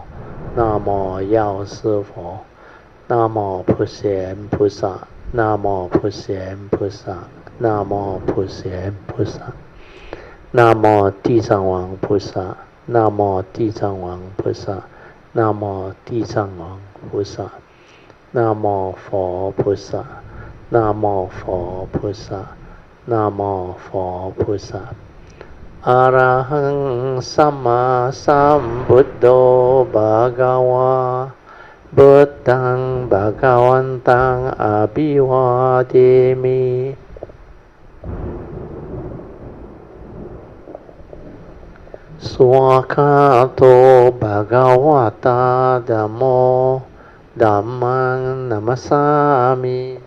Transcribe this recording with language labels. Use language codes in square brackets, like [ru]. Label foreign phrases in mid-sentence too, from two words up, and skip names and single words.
[zh] 南无药师佛，南无普贤菩萨，南无普贤菩萨，南无普贤菩萨，南无地藏王菩萨，南无地藏王菩萨，南无地藏王菩萨，南无佛菩萨，南无佛菩萨，南无佛菩萨。 [pi] อะระหังสัมมาสัมพุทโธภะคะวาพุทธังภะคะวันตังอะภิวาเทมิสวากขาโตภะคะวะตาธัมโมธัมมังนัมมัสสามิ